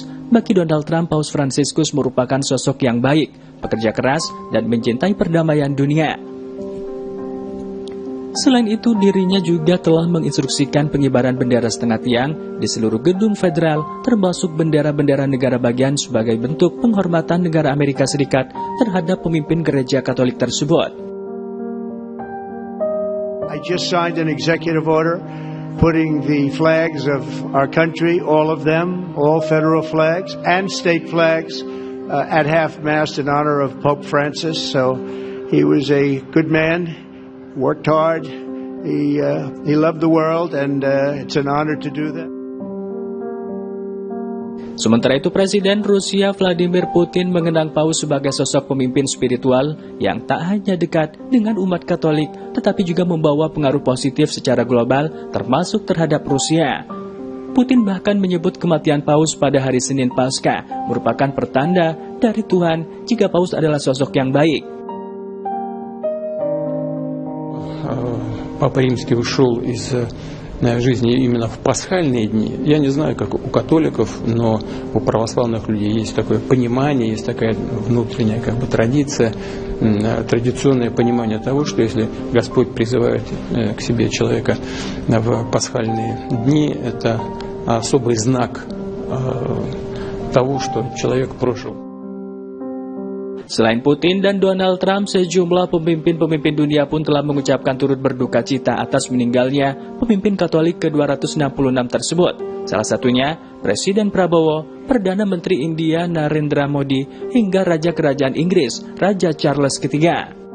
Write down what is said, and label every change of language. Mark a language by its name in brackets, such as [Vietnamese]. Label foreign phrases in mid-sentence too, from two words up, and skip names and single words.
[Indonesian] Bagi Donald Trump, Paus Fransiskus merupakan sosok yang baik, pekerja keras, dan mencintai perdamaian dunia. Selain itu, dirinya juga telah menginstruksikan pengibaran bendera setengah tiang di seluruh gedung federal, termasuk bendera-bendera negara bagian sebagai bentuk penghormatan negara Amerika Serikat terhadap pemimpin gereja Katolik tersebut. [English] I just signed an executive order putting the flags of our country, all of them, all federal flags and state flags at half-mast in honor of Pope Francis. So he was a good man. Worked hard, he loved the world, and it's an honor to do that. [Indonesian] Sementara itu, Presiden Rusia Vladimir Putin mengenang Paus sebagai sosok pemimpin spiritual yang tak hanya dekat dengan umat Katolik, tetapi juga membawa pengaruh positif secara global, termasuk terhadap Rusia. Putin bahkan menyebut kematian Paus pada hari Senin Paskah merupakan pertanda dari Tuhan jika Paus adalah sosok yang baik. [Russian] Папа Римский ушел из жизни именно в пасхальные дни. Я не знаю, как у католиков, но у православных людей есть такое понимание, есть такая внутренняя традиция, традиционное понимание того, что если Господь призывает к себе человека в пасхальные дни, это особый знак того, что человек прожил. [Indonesian] Selain Putin dan Donald Trump, sejumlah pemimpin-pemimpin dunia pun telah mengucapkan turut berduka cita atas meninggalnya pemimpin Katolik ke-266 tersebut. Salah satunya Presiden Prabowo, Perdana Menteri India Narendra Modi, hingga Raja Kerajaan Inggris, Raja Charles III.